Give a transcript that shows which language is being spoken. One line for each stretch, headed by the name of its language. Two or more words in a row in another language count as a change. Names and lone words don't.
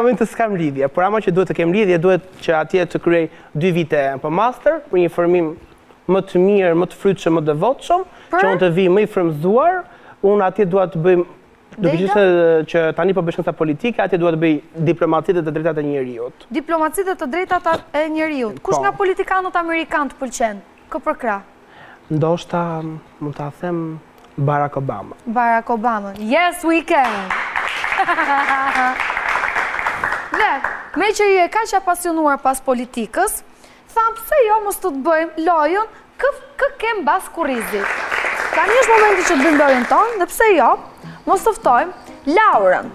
Albanian: moment të s'kam lidhje, por ama që duhet të kem lidhje, duhet që atje të kryej 2 vite për master, për një formim më të mirë, më të frytshëm, më të devotshëm, që unë të vi më i frymëzuar, unë atje dua të bëj, duke qenë që tani po bëj shkenca politike, atje dua të bëj diplomacitë të drejtat e njerëzit. Diplomacitë të drejtat e njerëzit. Kush nga politikanët amerikanë të pëlqen? Kë për krah? Ndoshta mund ta them Barack Obama. Barack Obama.
English: Yes, we can!
Albanian: Dhe, me që i e ka që apasionuar pas politikës, thamë pse jo mos të bëjmë lojën kë kem bas kurizit. Tani është momenti që të bëjmë lojën tonë, dhe pse jo, mos të ftojmë Laurën.